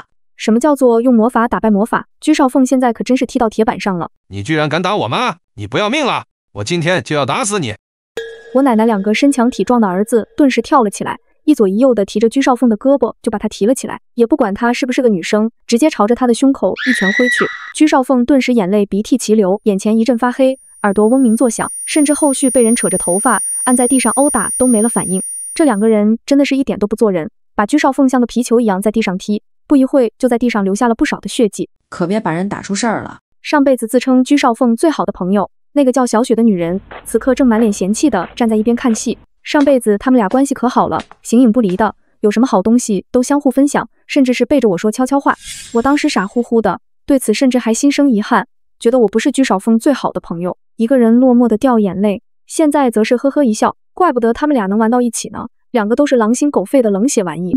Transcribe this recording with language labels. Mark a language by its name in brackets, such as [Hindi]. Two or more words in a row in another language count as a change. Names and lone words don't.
[Chinese] 什麼叫做用魔法打敗魔法？居少鳳現在可真是踢到鐵板上了。你居然敢打我媽！你不要命了！我今天就要打死你！我奶奶兩個身強體壯的兒子頓時跳了起來，一左一右的提着居少鳳的胳膊就把她提了起來，也不管她是不是個女生，直接朝着她的胸口一拳揮去。居少鳳頓時眼淚鼻涕齊流，眼前一陣發黑，耳朵嗡鳴作響，甚至後續被人扯着頭髮按在地上毆打都沒了反應。這兩個人真的是一點都不做人，把居少鳳像個皮球一樣在地上踢，不一會就在地上留下了不少的血跡。可別把人打出事兒了。上輩子自稱居少鳳最好的朋友，那個叫小雪的女人，此刻正滿臉嫌棄的站在一邊看戲。上輩子他們倆關係可好了，形影不離的，有什麼好東西都相互分享，甚至是背着我說悄悄話。我當時傻乎乎的，對此甚至還心生遺憾，覺得我不是居少鳳最好的朋友，一個人落寞的掉眼淚。現在則是呵呵一笑，怪不得他們倆能玩到一起呢，兩個都是狼心狗肺的冷血玩意。